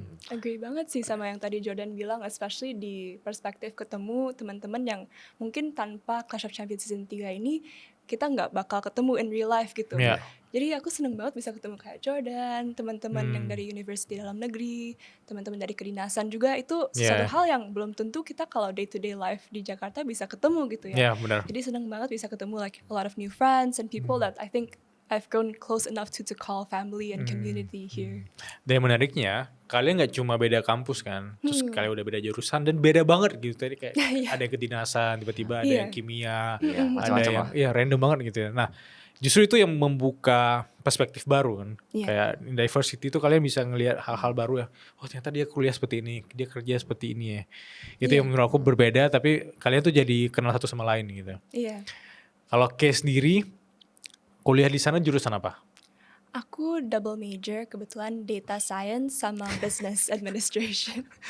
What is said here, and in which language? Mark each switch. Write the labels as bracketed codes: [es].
[id] Agree banget sih sama yang tadi Jordan bilang, especially di perspektif ketemu teman-teman yang mungkin tanpa Clash of Champions season 3 ini kita nggak bakal ketemu [en] in real life [id] gitu. [en] Yeah. [id] Jadi aku seneng banget bisa ketemu kayak Jordan, teman-teman yang dari university dalam negeri, teman-teman dari kedinasan juga, itu sesuatu hal yang belum tentu kita kalau [en] day to day life [id] di Jakarta bisa ketemu gitu ya. Benar. Jadi seneng banget bisa ketemu [en] like a lot of new friends and people that I think I've grown close enough to call family and community here. [id] Dan yang menariknya, kalian nggak cuma beda kampus kan, terus kalian udah beda jurusan dan beda banget gitu. Tadi kayak ada yang kedinasan, tiba-tiba ada yang kimia, ada macam-macam yang random banget gitu ya. Nah, justru itu yang membuka perspektif baru kan. Iya. Kayak [en] in diversity [id] itu kalian bisa ngelihat hal-hal baru ya. Oh ternyata dia kuliah seperti ini, dia kerja seperti ini ya. Itu yang menurut aku berbeda, tapi kalian tuh jadi kenal satu sama lain gitu. Iya. Kalau Kay sendiri, kuliah di sana jurusan apa? Aku double major, kebetulan data science sama business administration.